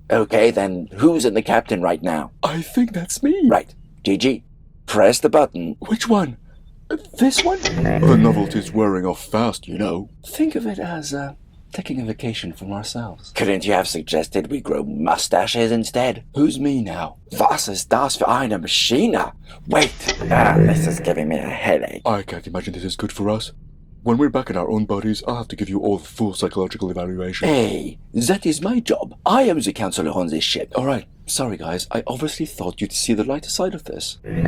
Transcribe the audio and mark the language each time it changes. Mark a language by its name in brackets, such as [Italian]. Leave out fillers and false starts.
[English] Okay, then who's in the captain right now? I think that's me. Right. Gigi, press the button. Which one? This one? The novelty's wearing off fast, you know. Think of it as taking a vacation from ourselves. Couldn't you have suggested we grow mustaches instead? Who's me now? [German] Was ist das für eine Maschine? [English] Wait, this is giving me a headache. I can't imagine this is good for us. When we're back in our own bodies, I'll have to give you all the full psychological evaluation. Hey, that is my job. I am the counselor on this ship. Alright, sorry guys, I obviously thought you'd see the lighter side of this.